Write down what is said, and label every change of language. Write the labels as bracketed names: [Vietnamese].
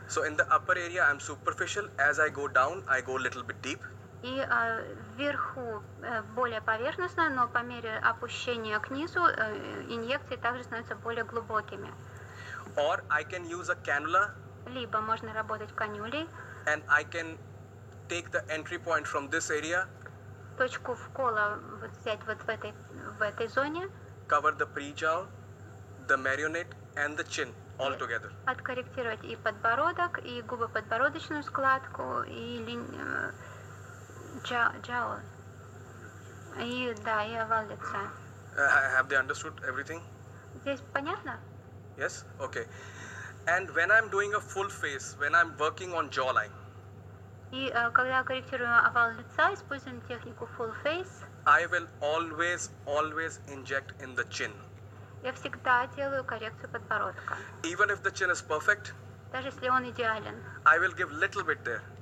[English] So in the upper area, I'm superficial. As I go down, I go a little bit deep. [Russian] и вверху более поверхностно, но по мере опущения к низу инъекции также становятся более глубокими. [English] Or I can use a cannula [Russian] Либо можно работать канюлей, [English] and I can take the entry point from this area, [Russian] точку вкола вот взять вот в этой зоне, [English] cover the pre-jowl, the marionette and the chin all together. [Russian] откорректировать и подбородок, и губоподбородочную складку, и джао, и да, и овал лица. [English] Have they understood everything? [Russian] Здесь понятно? [English] Yes? Okay. And when I'm doing a full face, when I'm working on jawline, [Russian] И когда корректируем овал лица, используем технику full face. [English] I will always inject in the chin. [Russian] Я всегда делаю коррекцию подбородка. [English] Even if the chin is perfect, [Russian] Даже если он идеален, [English] I will give little bit there.